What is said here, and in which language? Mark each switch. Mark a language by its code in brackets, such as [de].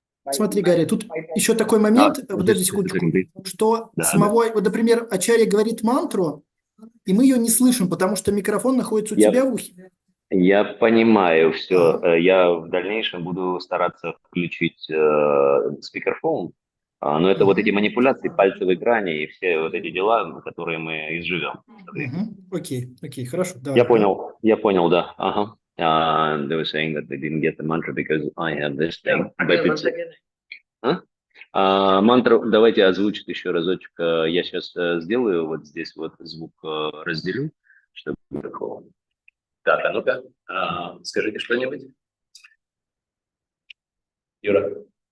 [ru] Смотри, Гарри, тут еще такой момент, подожди секундочку, что самого, вот, например, Ачарья говорит мантру, и мы ее не слышим, потому что микрофон находится у тебя в ухе. Я понимаю все. Я в дальнейшем буду стараться включить спикерфон, но это вот эти манипуляции пальцевой грани и все вот эти дела, которые мы изживем. Окей, хорошо. Я понял, да. Ага. [en] They were saying that they didn't get the mantra because I have this thing. [ru] Мантру давайте озвучить еще разочек. Я сейчас сделаю вот здесь вот звук разделю, чтобы такого. Так, а ну-ка, скажите что-нибудь. Юра.